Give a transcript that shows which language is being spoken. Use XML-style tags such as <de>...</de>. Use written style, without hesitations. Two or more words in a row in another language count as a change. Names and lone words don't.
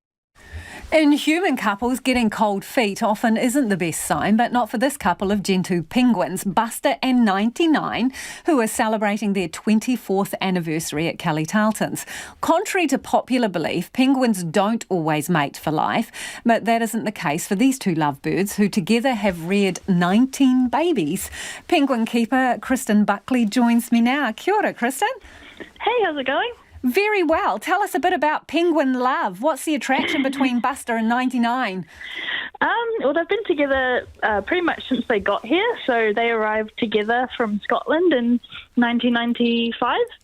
<en>In human couples, getting cold feet often isn't the best sign, but not for this couple of Gentoo penguins, Buster and 99, who are celebrating their 24th anniversary at Kelly Tarleton's. Contrary to popular belief, penguins don't always mate for life, but that isn't the case for these two lovebirds, who together have reared 19 babies. Penguin keeper Kristen Buckley joins me now.</en> <mi>Kia ora, Kristen.</mi> <en>Hey, how's it going? Very well. Tell us a bit about penguin love. What's the attraction between Buster and 99? Well, they've been together pretty much since they got here. So they arrived together from Scotland in 1995.</en>